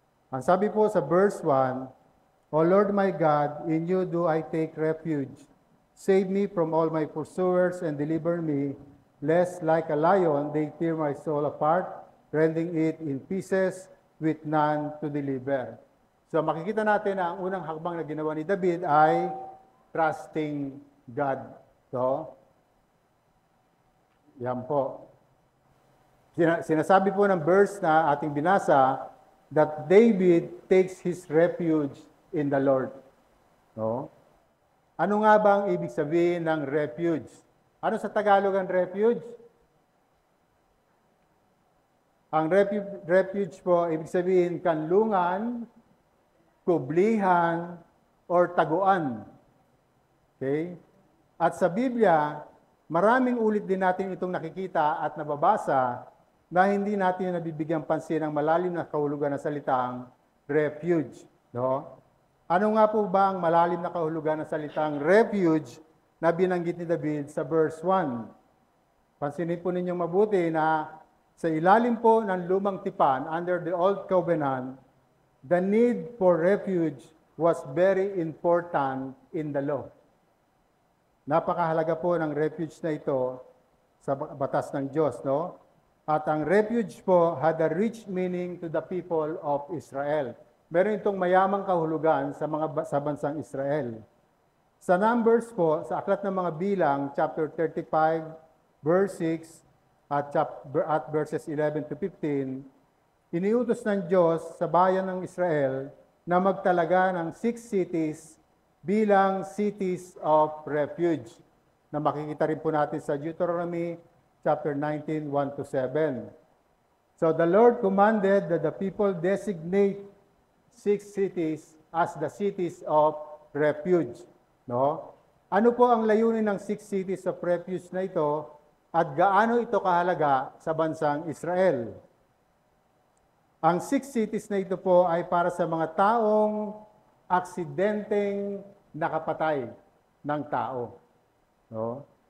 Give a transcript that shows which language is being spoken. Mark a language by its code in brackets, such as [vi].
[tl] Ang sabi po sa [en] verse 1, O Lord my God, in you do I take refuge. Save me from all my pursuers and deliver me, lest like a lion they tear my soul apart, rending it in pieces with none to deliver. [tl] So makikita natin na ang unang hakbang na ginawa ni David ay [en] trusting God. [tl] So, yan po. Sinasabi po ng verse na ating binasa [en] that David takes his refuge in the Lord. No? [tl] Ano nga ba ang ibig sabihin ng refuge? Ano sa Tagalog ang refuge? Ang refuge po, ibig sabihin kanlungan, kublihan, or taguan. Okay? At sa Biblia, maraming ulit din natin itong nakikita at nababasa na hindi natin nabibigyan pansin ang malalim na kahulugan ng salitang refuge. No? Ano nga po ba ang malalim na kahulugan ng salitang refuge na binanggit ni David sa verse 1? Pansinin po ninyong mabuti na sa ilalim po ng lumang tipan, [en] under the old covenant, the need for refuge was very important in the law. [tl] Napakahalaga po ng refuge na ito sa batas ng Diyos, no? At ang refuge po [en] had a rich meaning to the people of Israel. [tl] Meron itong mayamang kahulugan sa bansang Israel. Sa Numbers po, sa Aklat ng mga Bilang, chapter 35, verse 6, at verses 11 to 15, iniutos ng Diyos sa bayan ng Israel na magtalaga ng 6 cities bilang cities of refuge, na makikita rin po natin sa Deuteronomy chapter 19, 1 to 7. [en] So the Lord commanded that the people designate 6 cities as the cities of refuge. No? [tl] Ano po ang layunin ng 6 cities of refuge na ito at gaano ito kahalaga sa bansang Israel? Ang 6 cities na ito po ay para sa mga taong aksidenteng nakapatay ng tao. No?